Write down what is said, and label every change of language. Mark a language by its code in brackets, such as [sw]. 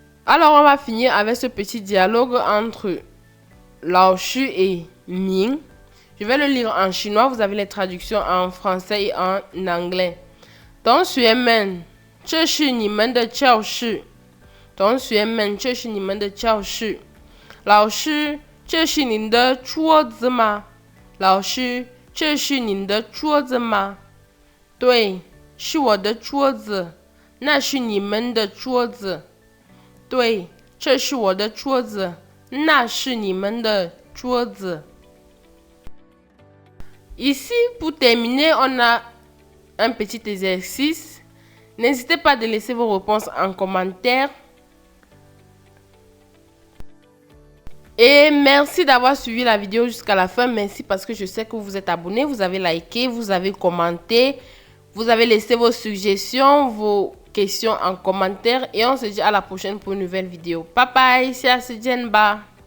[fr] Alors, on va finir avec ce petit dialogue entre Lao Shu et Ming. Je vais le lire en chinois. Vous avez les traductions en français et en anglais. [zh] 同学们，这是你们的教室。同学们，这是你们的教室。老师，这是您的桌子吗？老师，这是您的桌子吗？对，是我的桌子。那是你们的桌子。对，这是我的桌子，那是你们的桌子。 [fr] Ici, pour terminer, on a un petit exercice. N'hésitez pas de laisser vos réponses en commentaire. Et merci d'avoir suivi la vidéo jusqu'à la fin. Merci parce que je sais que vous êtes abonnés, vous avez liké, vous avez commenté, vous avez laissé vos suggestions, vos questions en commentaire. Et on se dit à la prochaine pour une nouvelle vidéo. Bye bye, c'est Asidienba.